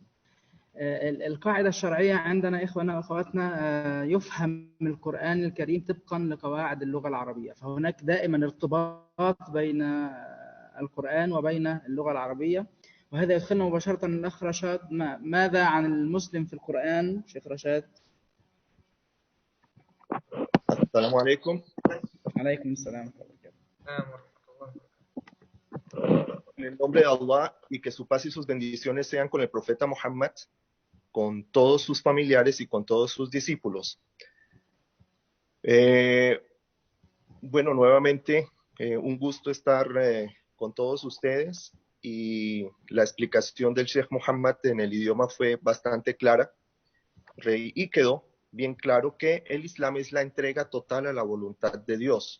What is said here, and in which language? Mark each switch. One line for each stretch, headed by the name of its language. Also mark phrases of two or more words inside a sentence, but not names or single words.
Arabic: القاعدة الشرعية عندنا إخواننا وأخواتنا، يفهم القرآن الكريم طبقا لقواعد اللغة العربية، فهناك دائما ارتباط بين القرآن وبين اللغة العربية، وهذا يدخلنا مباشرة الأخ رشاد. ماذا عن المسلم في القرآن شيخ رشاد؟ السلام عليكم. عليكم السلام ورحمة الله.
Spanish: En el nombre de Allah, y que su paz y sus bendiciones sean con el profeta Muhammad, con todos sus familiares y con todos sus discípulos. Bueno, nuevamente un gusto estar con todos ustedes, y la explicación del Sheikh Muhammad en el idioma fue bastante clara, y quedó bien claro que el Islam es la entrega total a la voluntad de Dios.